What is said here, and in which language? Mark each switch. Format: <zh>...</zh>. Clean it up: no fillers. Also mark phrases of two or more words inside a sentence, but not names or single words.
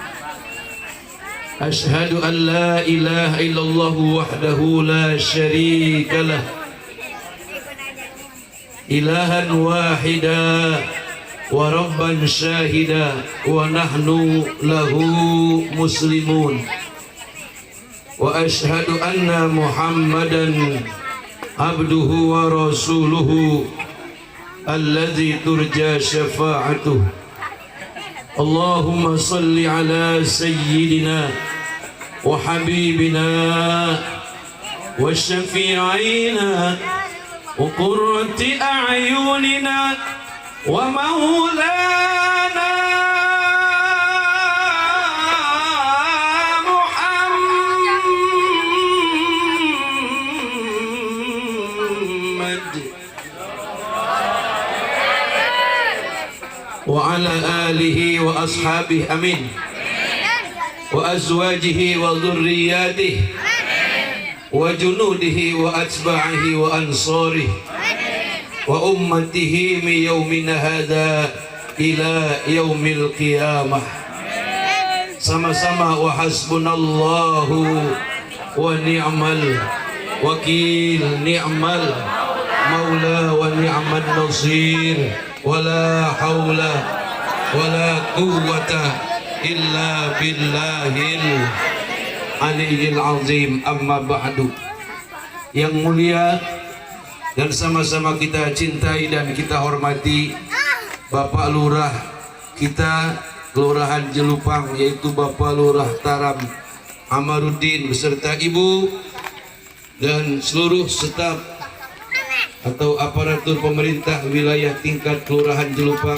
<ar>أشهد أن لا إله إلا الله وحده لا شريك له إلها واحدا وربا شهيدا ونحن له مسلمون. وأشهد أن محمدا عبده ورسوله الذي ترجى شفاعته. اللهم صل على سيدنا وحبيبنا وشفيعنا وقرة أعيننا ومولانا وعلى آله وأصحابه آمين وأزواجه وذرياته وجنوده وأتباعه وأنصاره وأمته من يومنا هذا إلى يوم القيامة. Sama-sama وحسبنا الله ونعم الوكيل نعم المولى ونعم النصير. ولا حول ولا قوة إلا بالله العلي العظيم. أما بعد.</ar> <id>Yang mulia dan sama-sama kita cintai dan kita hormati Bapak Lurah kita, Kelurahan Jelupang, yaitu Bapak Lurah Taram Amaruddin beserta Ibu dan seluruh staf atau aparatur pemerintah wilayah tingkat Kelurahan Jelupang.</id>